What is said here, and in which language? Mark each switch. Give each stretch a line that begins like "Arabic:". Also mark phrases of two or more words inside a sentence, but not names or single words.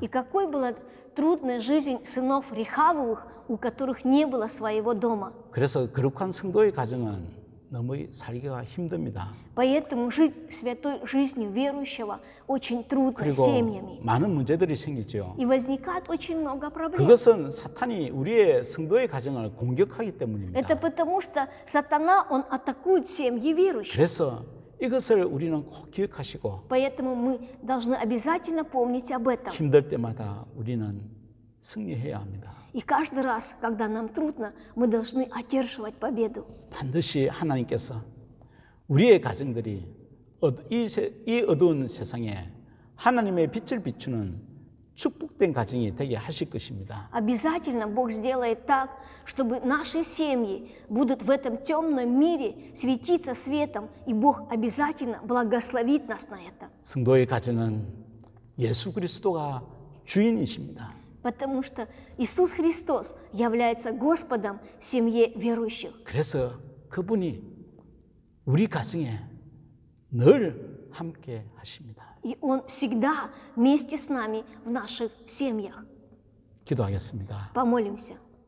Russian: И какой была трудная жизнь сынов Рехавовых, у которых не было своего дома.
Korean: 그래서 거룩한 성도의 가정은 너무 살기가 힘듭니다.
Russian: Поэтому жить святой жизнью верующего очень трудно
Korean: 그리고
Russian: семьями.
Korean: 많은 문제들이 생기죠.
Russian: И возникает очень много проблем.
Korean: 그것은 사탄이 우리의 성도의 가정을 공격하기 때문입니다.
Russian: Это потому, что сатана, он атакует семьи верующих.
Korean: 그래서 이것을 우리는 꼭 기억하시고
Russian: Поэтому мы должны обязательно помнить об этом.
Korean: 힘들 때마다 우리는 승리해야 합니다.
Russian: И каждый раз, когда нам трудно, мы должны одерживать победу.
Korean: 반드시 하나님께서 우리의 가정들이 이 어두운 세상에 하나님의 빛을 비추는 축복된 가정이 되게 하실 것입니다.
Russian: Обязательно Бог сделает так, чтобы наши семьи будут в этом темном мире светиться светом, и Бог обязательно благословит нас на это.
Korean: 성도의 가정은 예수 그리스도가 주인이십니다.
Russian: Потому что Иисус Христос является Господом семьи верующих.
Korean: 그래서 그분이 우리 가정에 늘 함께 하십니다.
Russian: И Он всегда вместе с нами в наших семьях.
Korean: 기도하겠습니다.
Russian: Помолимся.